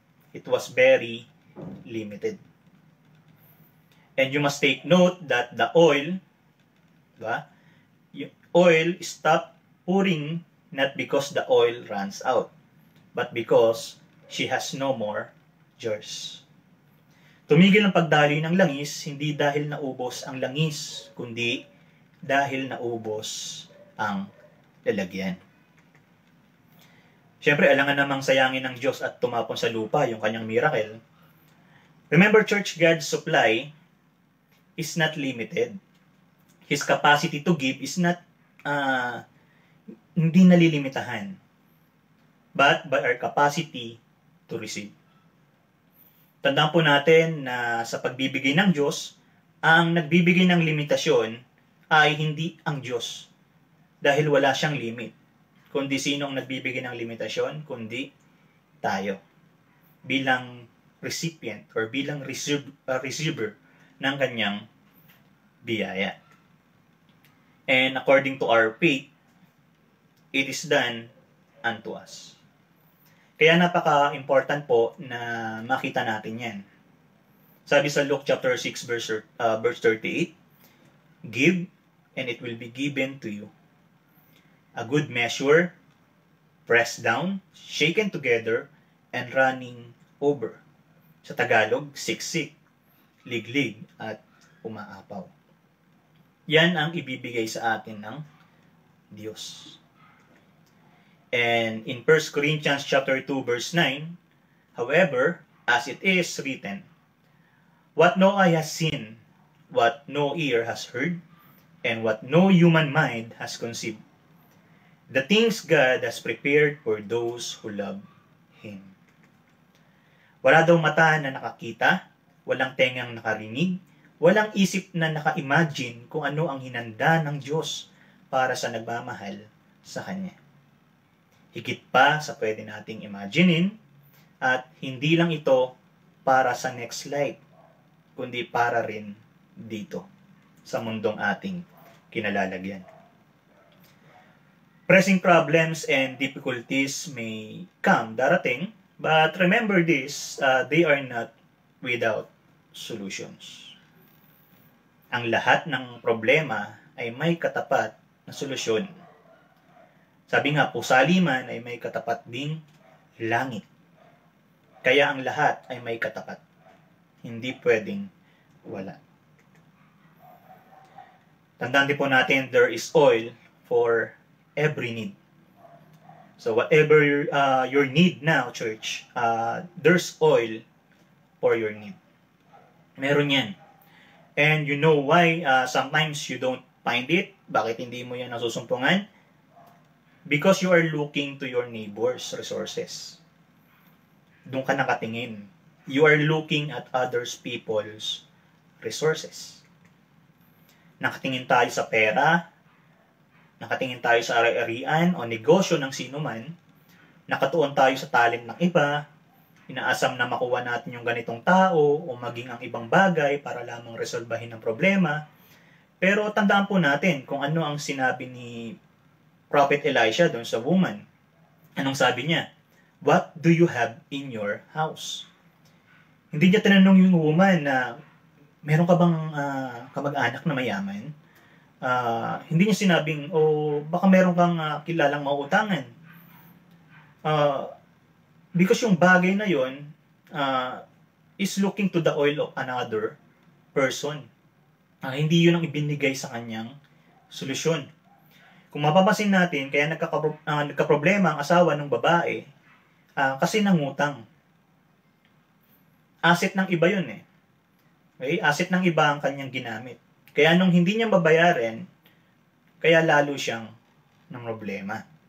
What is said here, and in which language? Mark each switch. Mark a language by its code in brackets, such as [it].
[en] It was very limited. And you must take note that the oil, diba? Oil stopped pouring not because the oil runs out, but because she has no more jars. [tl] Tumigil ang pagdaloy ng langis, hindi dahil naubos ang langis, kundi dahil naubos ang lalagyan. Siyempre, alangan namang sayangin ng Diyos at tumapon sa lupa yung kanyang miracle. [en] Remember, church, God's supply is not limited. His capacity to give is not, [tl] hindi nalilimitahan, [en] but by our capacity to receive. [tl] Tandaan po natin na sa pagbibigay ng Diyos, ang nagbibigay ng limitasyon ay hindi ang Diyos. Dahil wala siyang limit. Kundi sino ang nagbibigay ng limitasyon? Kundi tayo. Bilang recipient or bilang receiver ng kanyang biyaya. [en] And according to our faith, it is done unto us. [tl] Kaya napaka-important po na makita natin yan. Sabi sa [en] Luke chapter 6 verse 38, "Give, and it will be given to you. A good measure, pressed down, shaken together, and running over." [tl] Sa Tagalog, siksik, liglig, at umaapaw. Yan ang ibibigay sa atin ng Diyos. [en] And in 1 Corinthians chapter 2 verse 9, "However, as it is written, what no eye has seen, what no ear has heard, and what no human mind has conceived, the things God has prepared for those who love Him." [tl] Wala daw mata na nakakita, walang tengang nakarinig, walang isip na naka-imagine kung ano ang hinanda ng Diyos para sa nagmamahal sa Kanya. Higit pa sa pwede nating imaginein, at hindi lang ito para sa [en] next life, [tl] kundi para rin dito, sa mundong ating kinalalagyan. [en] Pressing problems and difficulties may come, [tl] darating, [en] but remember this, they are not without solutions. [tl] Ang lahat ng problema ay may katapat na solusyon. Sabi nga po, sa liman ay may katapat ding langit. Kaya ang lahat ay may katapat. Hindi pwedeng wala. Tandaan din po natin, [en] there is oil for every need. So whatever your need now, church, there's oil for your need. [tl] Meron yan. [en] And you know why sometimes you don't find it? [tl] Bakit hindi mo yan nasusumpungan? [en] Because you are looking to your neighbor's resources. [tl] Doon ka nakatingin. [en] You are looking at others people's resources. [tl] Nakatingin tayo sa pera, nakatingin tayo sa ari-arian o negosyo ng sino man, nakatuon tayo sa talent ng iba, inaasam na makuha natin yung ganitong tao o maging ang ibang bagay para lamang resolbahin ng problema. Pero tandaan po natin kung ano ang sinabi ni Prophet Elisha doon sa woman. Anong sabi niya? [en] "What do you have in your house?" [tl] Hindi niya tinanong yung woman na meron ka bang kamag-anak na mayaman? Hindi niya sinabing, baka meron kang kilalang mauutangan. [en] Because [tl] yung bagay na yon [en] is looking to the oil of another person. [tl] Hindi yun ang ibinigay sa kanyang solusyon. Kung mapapansin natin, kaya nagkaproblema ang asawa ng babae kasi nangutang. Asset ng iba yun eh. Okay? Asset ng iba ang kanyang ginamit. Kaya nung hindi niya babayaran, kaya lalo siyang ng problema.